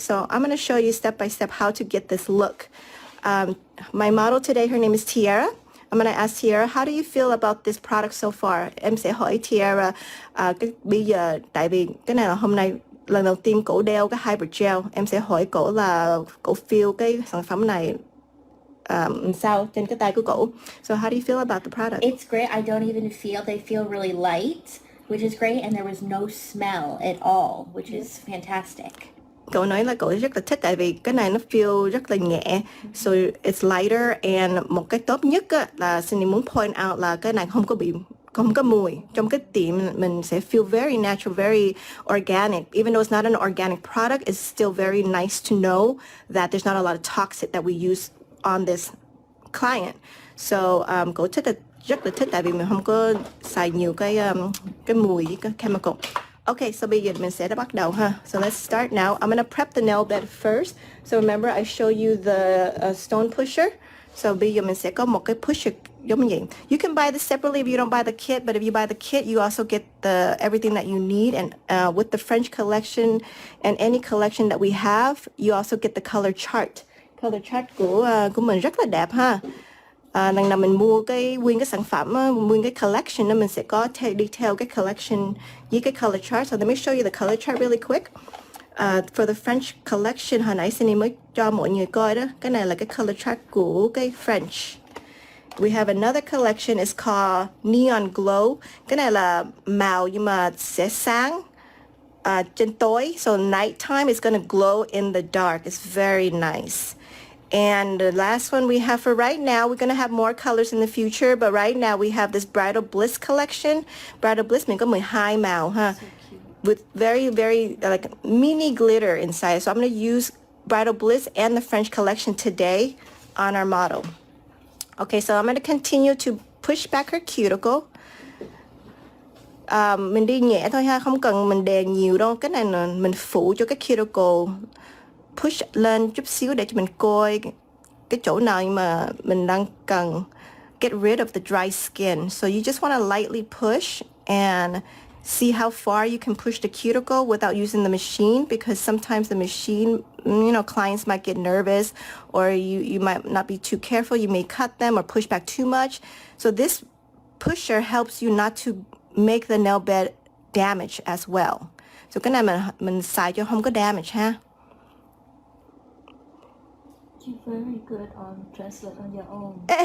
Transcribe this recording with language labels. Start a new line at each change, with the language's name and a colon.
English: So I'm going to show you step by step how to get this look. My model today, her name is Tiara. I'm going to ask Tiara, how do you feel about this product so far?
Vietnamese: Em sẽ hỏi Tiara, bây giờ, tại vì cái này là hôm nay lần đầu tiên cổ đeo cái hybrid gel. Em sẽ hỏi cổ là cổ feel cái sản phẩm này sao trên cái tay của cổ.
English: So how do you feel about the product? It's great. I don't even feel, they feel really light, which is great, and there was no smell at all, which is fantastic.
Vietnamese: Cậu nói là cậu rất là thích tại vì cái này nó feel rất là nhẹ,
English: so it's lighter,
Vietnamese: and một cái tốt nhất á, là Cindy muốn
English: point out
Vietnamese: là cái này không có mùi. Trong cái tiệm mình sẽ
English: feel very natural, very organic. Even though it's not an organic product, it's still very nice to know that there's not a lot of toxic that we use on this client.
Vietnamese: So cậu rất là thích tại vì mình không có xài nhiều cái mùi với cái chemical. Okay, so bây giờ mình sẽ bắt đầu ha.
English: So let's start now. I'm gonna prep the nail bed first. So remember I show you the stone pusher.
Vietnamese: So bây giờ mình sẽ có một cái pusher giống như vậy.
English: You can buy this separately if you don't buy the kit, but if you buy the kit, you also get everything that you need. And with the French collection and any collection that we have, you also get the color chart.
Vietnamese: Color chart của mình rất là đẹp ha. Lần nào mình mua nguyên cái sản phẩm, nguyên cái collection đó, mình sẽ có đi theo cái collection với cái color chart.
English: So let me show you the color chart really quick. For the French collection,
Vietnamese: hồi nãy Cindy mới cho mọi người coi đó. Cái này là cái color chart của cái French.
English: We have another collection, it's called Neon Glow.
Vietnamese: Cái này là màu nhưng mà sẽ sáng trên tối.
English: So nighttime is gonna glow in the dark. It's very nice. And the last one we have for right now, we're going to have more colors in the future, but right now we have this Bridal Bliss collection.
Vietnamese: Bridal Bliss mình có 12 màu ha.
English: So with very, very like mini glitter inside. So I'm going to use Bridal Bliss and the French collection today on our model. Okay, so I'm going to continue to push back her cuticle.
Vietnamese: Mình đi nhẹ thôi ha, không cần mình đè nhiều đâu. Cái này là mình phủ cho cái cuticle, push lên chút xíu để cho mình coi cái chỗ nào mà mình đang cần
English: get rid of the dry skin. So you just want to lightly push and see how far you can push the cuticle without using the machine, because sometimes the machine, clients might get nervous, or you might not be too careful. You may cut them or push back too much. So this pusher helps you not to make the nail bed damage as well.
Vietnamese: So cái này mình xài cho không có damage ha.
English: You're very good on translate on your own.